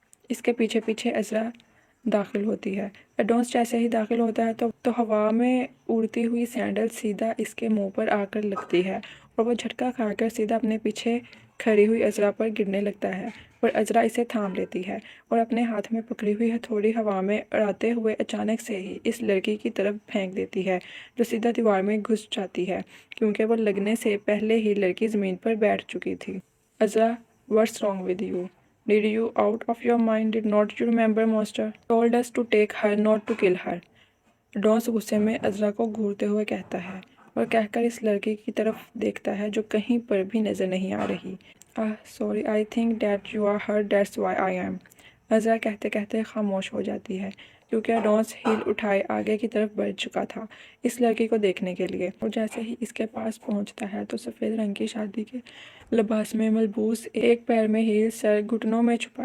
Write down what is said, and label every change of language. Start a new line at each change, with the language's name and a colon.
Urdu: اس کے پیچھے پیچھے عذرا داخل ہوتی ہے۔ اڈونس جیسے ہی داخل ہوتا ہے تو ہوا میں اڑتی ہوئی سینڈل سیدھا اس کے منہ پر آ کر لگتی ہے اور وہ جھٹکا کھا کر سیدھا اپنے پیچھے کھڑی ہوئی عذرا پر گرنے لگتا ہے، پر عذرا اسے تھام لیتی ہے اور اپنے ہاتھ میں پکڑی ہوئی ہتھوڑی ہوا میں اڑاتے ہوئے اچانک سے ہی اس لڑکی کی طرف پھینک دیتی ہے جو سیدھا دیوار میں گھس جاتی ہے، کیونکہ وہ لگنے سے پہلے ہی لڑکی زمین پر بیٹھ چکی تھی۔ عذرا،
English: what's wrong with you? Did you out of your mind? Did not you remember monster told us to take her, not to kill her?
Urdu: ڈونس غصے میں عذرا کو گھورتے ہوئے کہتا ہے اور کہہ کر اس لڑکی کی طرف دیکھتا ہے جو کہیں پر بھی نظر نہیں آ رہی۔
English: sorry, I think that you are here, that's why I am,
Urdu: عذرا کہتے کہتے خاموش ہو جاتی ہے۔ کیونکہ اڈونس ہیل اٹھائے آگے کی طرف بڑھ چکا تھا اس لڑکی کو دیکھنے کے لیے، اور جیسے ہی اس کے پاس پہنچتا ہے تو سفید رنگ کی شادی کے لباس میں ملبوس ایک پیر میں ہیل سر گھٹنوں میں